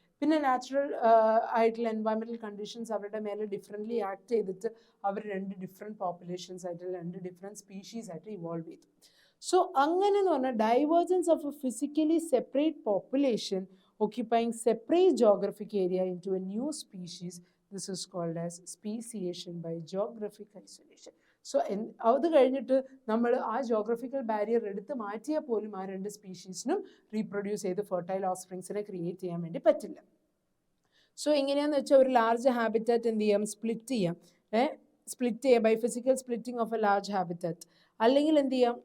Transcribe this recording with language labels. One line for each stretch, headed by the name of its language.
Malayalam: പിന്നെ നാച്ചുറൽ ആയിട്ടുള്ള environmental conditions അവരുടെ മേലെ ഡിഫറെൻ്റ്ലി ആക്ട് ചെയ്തിട്ട് അവർ രണ്ട് ഡിഫറെൻറ്റ് പോപ്പുലേഷൻസ് ആയിട്ട്, രണ്ട് ഡിഫറെൻറ്റ് സ്പീഷീസ് ആയിട്ട് ഇവോൾവ് ചെയ്തു. സോ അങ്ങനെ എന്ന് പറഞ്ഞാൽ
English: Divergence of a physically separate population occupying separate geographic area into a new species. This is called as speciation by geographic isolation.
Malayalam: So അത് കഴിഞ്ഞിട്ട് നമ്മൾ ആ ജോഗ്രഫിക്കൽ ബാരിയർ എടുത്ത് മാറ്റിയാൽ പോലും ആ രണ്ട് സ്പീഷീസിനും റീപ്രൊഡ്യൂസ് ചെയ്ത് ഫെർട്ടൈൽ ഓഫ്സ്പ്രിങ്സിനെ ക്രിയേറ്റ് ചെയ്യാൻ വേണ്ടി പറ്റില്ല. സോ എങ്ങനെയാണെന്ന് വെച്ചാൽ ഒരു ലാർജ് ഹാബിറ്റാറ്റ് എന്ത് ചെയ്യാം? സ്പ്ലിറ്റ് ചെയ്യാം
English: By physical splitting of a large habitat.
Malayalam: അല്ലെങ്കിൽ എന്ത് ചെയ്യാം?